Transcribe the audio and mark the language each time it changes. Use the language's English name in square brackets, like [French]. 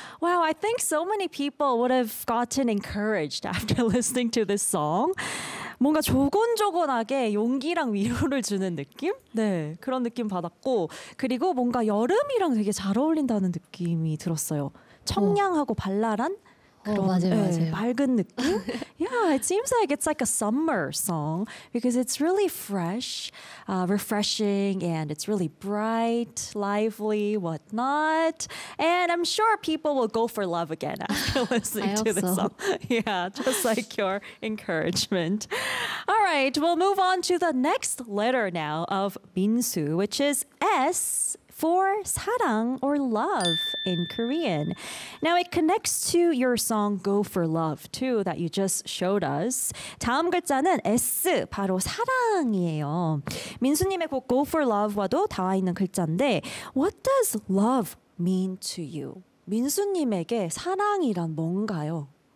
[English] Wow, I think so many people would have gotten encouraged after listening to this song. [Korean] 뭔가 조곤조곤하게 용기랑 위로를 주는 느낌? 네, 그런 느낌 받았고 그리고 뭔가 여름이랑 되게 잘 어울린다는 느낌이 들었어요. 청량하고 발랄한 그런 맞아요. 맑은 느낌? [English] Yeah, it seems like it's like a summer song because it's really fresh, refreshing, and it's really bright, lively, whatnot. And I'm sure people will go for love again after listening to this song. Yeah, just like your encouragement. All right, we'll move on to the next letter now of Minsu, which is S. For 사랑 or love in Korean. Now it connects to your song Go for Love too that you just showed us. [Korean] 다음 글자는 S, 바로 사랑이에요. 민수님의 곡 Go for Love와도 닿아 있는 글자인데 [English] What does love mean to you? [Korean] 민수님에게 사랑이란 뭔가요?